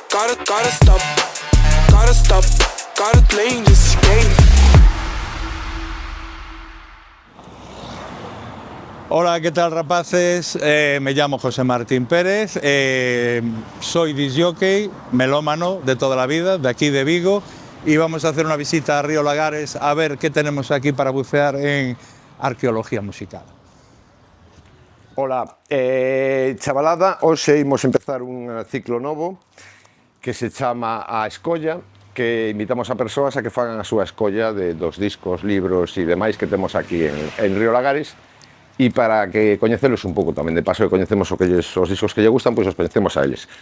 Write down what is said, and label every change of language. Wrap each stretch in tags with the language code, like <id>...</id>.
<en>Gotta stop, gotta playing this game.</en> <es>Hola, ¿qué tal, rapaces? Me llamo José Martín Pérez, soy disc jockey, melómano de toda la vida, de aquí de Vigo, y vamos a hacer una visita a Río Lagares a ver qué tenemos aquí para bucear en arqueología musical.</es> <gl>Ola, chavalada, hoxe imos empezar un ciclo novo que se chama A Escolla, que invitamos a persoas a que fagan a súa escolla dos discos, libros e demais que temos aquí en Río Lagares, e para que coñecelos un pouco tamén, de paso que coñecemos os discos que lle gustan, pois os coñecemos a eles.</gl>